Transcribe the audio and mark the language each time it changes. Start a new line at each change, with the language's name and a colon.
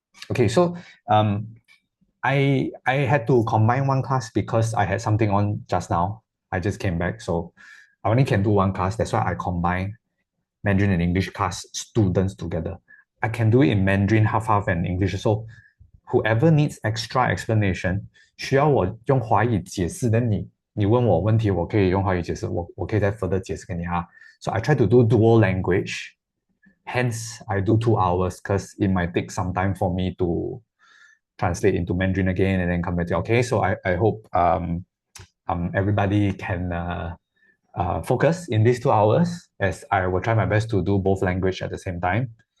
English: Okay, so I had to combine one class because I had something on just now. I just came back, so I only can do one class. That's why I combine Mandarin and English class students together. I can do it in Mandarin half half and English. So whoever needs extra explanation,
Chinese: 需要我用华语解释的你问我问题，我可以用华语解释，我可以再 further 解释给你啊。
English: So I try to do dual language. Hence, I do 2 hours because it might take some time for me to translate into Mandarin again and then come back to okay. So I hope everybody can focus in these 2 hours as I will try my best to do both language at the same time.